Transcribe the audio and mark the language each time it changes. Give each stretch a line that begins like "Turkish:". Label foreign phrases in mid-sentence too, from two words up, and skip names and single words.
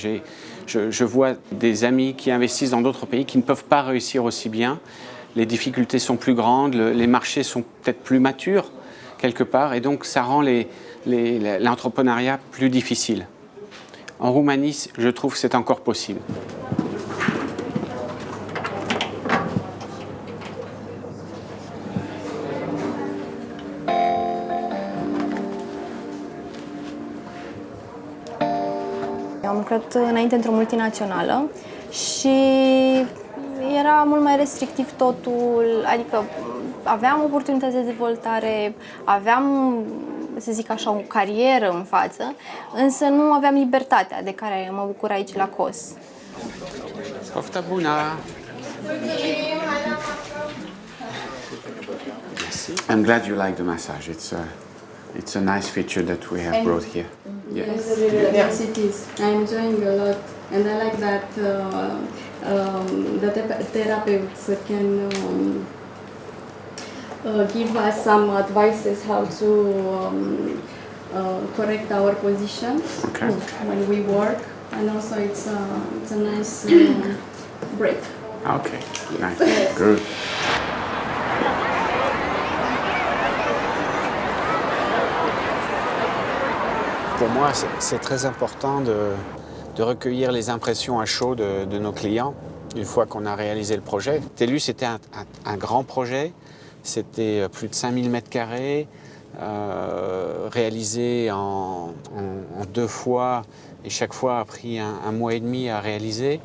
French: Je vois des amis qui investissent dans d'autres pays qui ne peuvent pas réussir aussi bien. Les difficultés sont plus grandes, les marchés sont peut-être plus matures quelque part, et donc ça rend l'entrepreneuriat plus difficile. En Roumanie, je trouve que c'est encore possible.
Romanian: Am lucrat înainte într-o multinațională și era mult mai restrictiv totul, adică aveam oportunități de dezvoltare, aveam, să zic așa, o carieră în față, însă nu aveam libertatea de care mă bucur aici la COS. Pofta bună!
English: I'm glad you like the massage. It's a nice feature that we have brought here. Yes, yes, it is. I'm enjoying a lot, and I like that the therapists can give us some advices how to correct our position when we work, and also it's a nice break. Okay, nice, good.
French: Pour moi, c'est très important de recueillir les impressions à chaud de nos clients une fois qu'on a réalisé le projet. TELUS, c'était un grand projet, c'était plus de 5000 m², réalisé en 2 fois, et chaque fois a pris un mois et demi à réaliser.